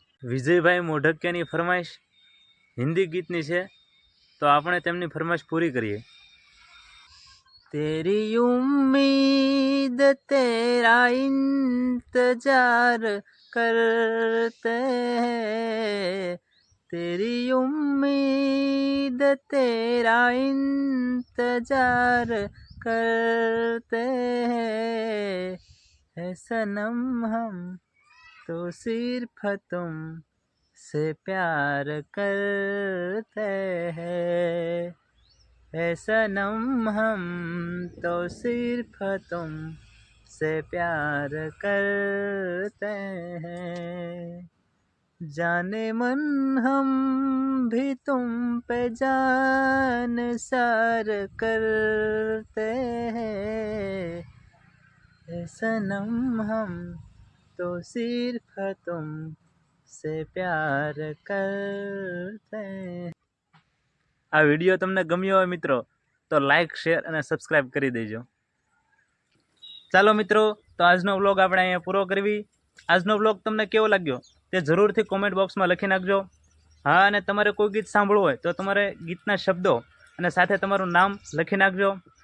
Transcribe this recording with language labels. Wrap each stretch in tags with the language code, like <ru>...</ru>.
<gu>વિજયભાઈ મોઢકિયાની ફરમાઈશ હિન્દી ગીતની છે, તો આપણે તેમની ફરમાઈશ પૂરી કરીએ.</gu> <hi>तेरी उम्मीद तेरा इंतजार करते हैं, तेरी उम्मीद तेरा इंतजार करते हैं, है सनम हम तो सिर्फ तुम से प्यार करते हैं, है सनम हम तो सिर्फ तुम से प्यार करते हैं, जाने मन हम भी तुम पे जान सार करते हैं, है सनम हम तो सिर्फ तुम से प्यार करते हैं.</hi> <gu>આ વિડીયો તમને ગમ્યો હોય મિત્રો તો લાઈક, શેર અને સબસ્ક્રાઈબ કરી દેજો. ચાલો મિત્રો, તો આજનો વ્લોગ આપણે અહીંયા પૂરો કરવી. આજનો વ્લોગ તમને કેવો લાગ્યો તે જરૂરથી કોમેન્ટ બોક્સમાં લખી નાખજો. હા, અને તમારે કોઈ ગીત સાંભળવું હોય તો તમારે ગીતના શબ્દો અને સાથે તમારું નામ લખી નાખજો.</gu>